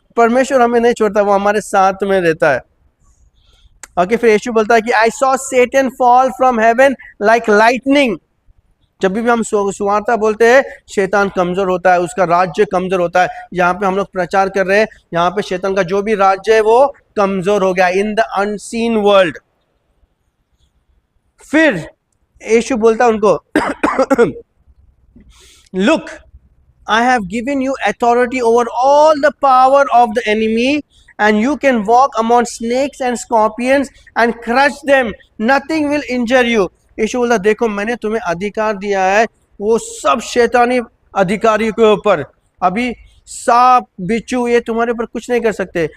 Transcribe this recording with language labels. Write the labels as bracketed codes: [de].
[hi] परमेश्वर हमें नहीं छोड़ता, वो हमारे साथ में रहता है। ओके, फिर यीशु बोलता है कि [en] I saw Satan fall from heaven like lightning. [hi] जब भी हम सुवार्ता बोलते हैं, शैतान कमजोर होता है, उसका राज्य कमजोर होता है। यहाँ पे हम लोग प्रचार कर रहे हैं, यहाँ पे शैतान का जो भी राज्य है वो कमजोर हो गया [en] In the unseen world. [hi] फिर यीशु बोलता है उनको, [en] Look I have given you authority over all the power of the enemy, and you can walk among snakes and scorpions and crush them. Nothing will injure you. [hi] यीशु बोला देखो मैंने तुम्हें अधिकार दिया है वो सब शैतानी अधिकारी के ऊपर। अभी सांप बिच्छू ये तुम्हारे ऊपर कुछ नहीं कर सकते।